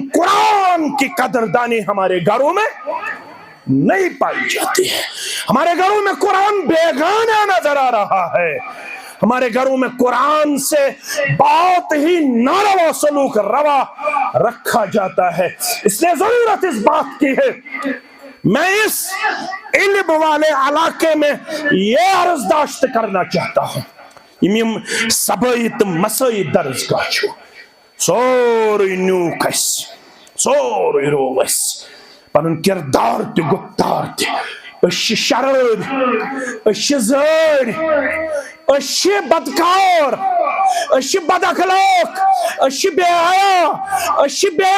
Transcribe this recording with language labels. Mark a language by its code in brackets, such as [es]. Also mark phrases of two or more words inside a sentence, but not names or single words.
[ur] قرآن کی قدردانی ہمارے گھروں میں نہیں پائی جاتی ہے ہمارے گھروں میں قرآن بیگانہ نظر آ رہا ہے ہمارے گھروں میں قرآن سے بہت ہی ناروا سلوک روا رکھا جاتا ہے اس لیے ضرورت اس بات کی ہے میں اس علم والے علاقے میں یہ عرضداشت کرنا چاہتا ہوں [ks] یم سبائی تو مسائی درس گاہ چھو سورُے نیوٗکھ اَسہِ سورُے روو اَسہِ پَنُن کِردار تہِ گُفتار تہِ أسۍ چھِ شرٲبۍ أسۍ چھِ زٲرۍ أسۍ چھِ بدکار أسۍ چھِ بد اخلاق أسۍ چھِ بے حیا أسۍ چھِ بے